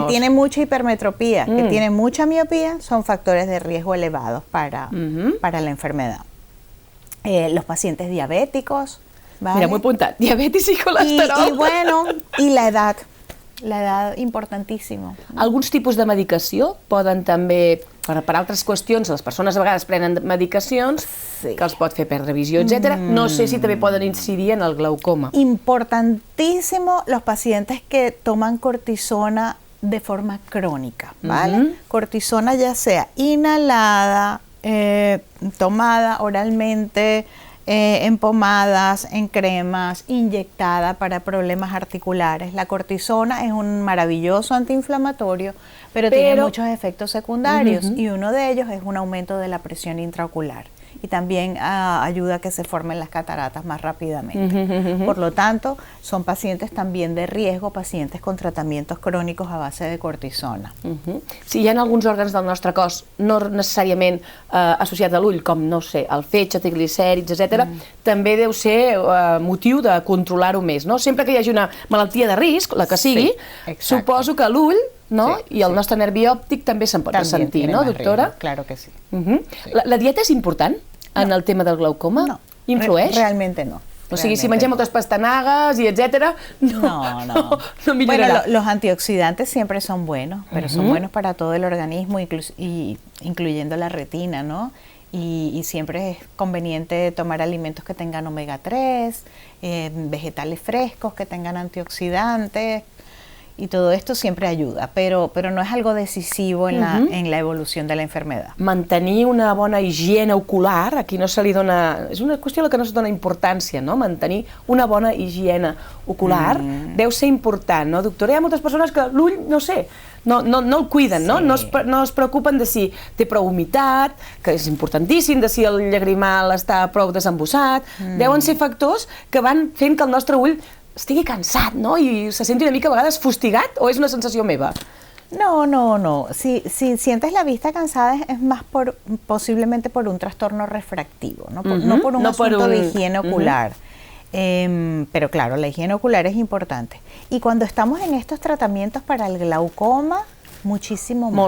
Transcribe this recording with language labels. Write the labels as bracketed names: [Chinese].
[Spanish] Que tiene mucha hipermetropía, que tiene mucha miopía, son factores de riesgo elevados para la enfermedad. Los pacientes diabéticos, ¿vale? [Catalan] Mira, muy apuntat, diabetis i colesterol. [Spanish] Y bueno, y la edad importantíssimo. [Catalan] Alguns tipus de medicació poden també, per altres qüestions, les persones a vegades prenen medicacions que els pot fer perdre visió, etc. No sé si també poden incidir en el glaucoma. [Spanish] Importantísimo los pacientes que toman cortisona de forma crónica, ¿vale? Cortisona ya sea inhalada, tomada oralmente, en pomadas, en cremas, inyectada para problemas articulares. La cortisona es un maravilloso antiinflamatorio, pero tiene muchos efectos secundarios y uno de ellos es un aumento de la presión intraocular y también ayuda a que se formen las cataratas más rápidamente. Por lo tanto, son pacientes también de riesgo, pacientes con tratamientos crónicos a base de cortisona. [Catalan] Si hi ha alguns òrgans del nostre cos no necessàriament associats a l'ull, com, no sé, el fetge, triglicèrids, etc., també deu ser motiu de controlar-ho més, no? Sempre que hi hagi una malaltia de risc, la que sigui, suposo que l'ull i el nostre nervi òptic també se'n pot ressentir, no, doctora? [Spanish] Claro que sí. [Catalan] La dieta és important en el tema del glaucoma? No. ¿Influeix? [Spanish] Realmente no. [Catalan] O sigui, si mengem moltes pastanagues y etcétera, no millorarà. [Spanish] Bueno, los antioxidantes siempre son buenos, pero son buenos para todo el organismo, incluyendo la retina, ¿no? Y siempre es conveniente tomar alimentos que tengan omega 3, vegetales frescos que tengan antioxidantes, y todo esto siempre ayuda, pero no es algo decisivo en la evolución de la enfermedad. [Catalan] Mantenir una bona higiene ocular, aquí no se li dona... És una qüestió a la que no se dona importància, no? Mantenir una bona higiene ocular deu ser important, no, doctora? Hi ha moltes persones que l'ull, no sé, no el cuiden, no? No es preocupen de si té prou humitat, que és importantíssim, de si el llagrimal està prou desembossat. Deuen ser factors que van fent que el nostre ull estigui cansat, no? I se senti una mica a vegades fustigat, o és una sensació meva? No. [Spanish] Si sientes la vista cansada es más posiblemente por un trastorno refractivo, no por un asunto de higiene ocular. Pero claro, la higiene ocular es importante. Y cuando estamos en estos tratamientos para el glaucoma, muchísimo más.